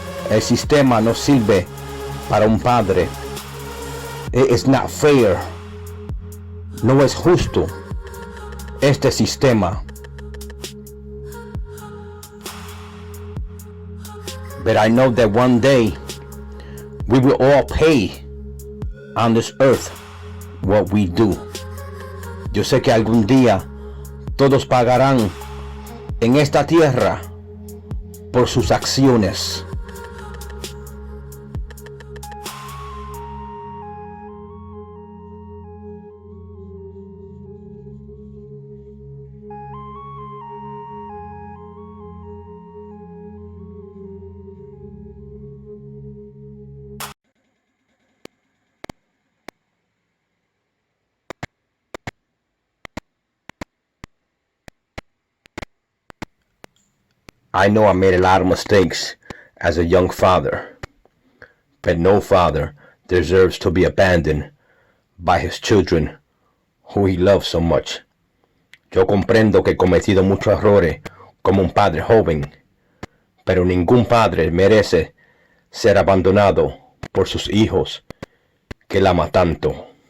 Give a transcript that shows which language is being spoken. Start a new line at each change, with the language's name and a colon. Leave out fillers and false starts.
Spanish: El sistema no sirve para un padre.
English: It is not fair.
Spanish: No es justo este sistema.
English: But I know that one day we will all pay on this earth what we do.
Spanish: Yo sé que algún día todos pagarán en esta tierra por sus acciones.
English: I know I made a lot of mistakes as a young father, but no father deserves to be abandoned by his children who he loves so much.
Spanish: Yo comprendo que he cometido muchos errores como un padre joven, pero ningún padre merece ser abandonado por sus hijos que él ama tanto.